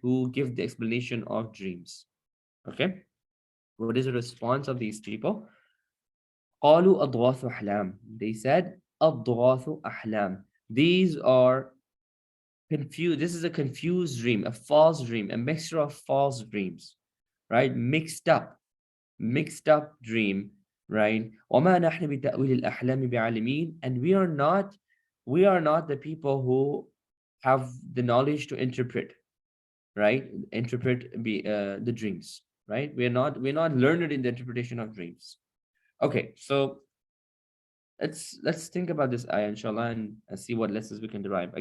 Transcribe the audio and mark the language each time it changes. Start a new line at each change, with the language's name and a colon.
English: Who give the explanation of dreams. Okay? What is the response of these people?
Arabic: قالوا أضغاث أحلام.
English: They said
Arabic: أضغاث أحلام.
English: These are confused. This is a confused dream, a false dream, a mixture of false dreams, right? Mixed up dream, right?
Arabic: وما نحن بتأويل الأحلام بعالمين.
English: And we are not the people who have the knowledge to interpret, right? Interpret the dreams, right? We're not learned in the interpretation of dreams. Okay, so let's think about this ayah, inshallah, and see what lessons we can derive.